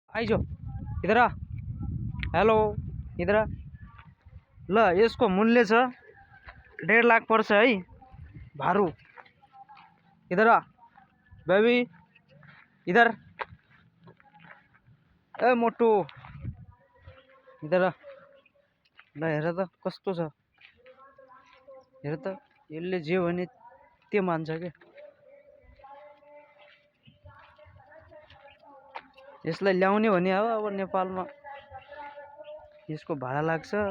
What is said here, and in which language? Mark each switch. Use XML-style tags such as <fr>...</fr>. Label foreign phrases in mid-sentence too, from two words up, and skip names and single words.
<hi>आई जो इधर आ। हेलो इधर आ।</hi> <ne>ल यसको मूल्य छ 1.5 लाख पर्छ है भारू।</ne> <hi>इधर आ बेबी इधर। ए मोटू इधर आ।</hi> <ne>ल हेर त कस्तो छ हेर त। यसले जे भने त्यो मान्छ के। यसलाई ल्याउने भने अब नेपालमा यसको भाडा लाग्छ।</ne>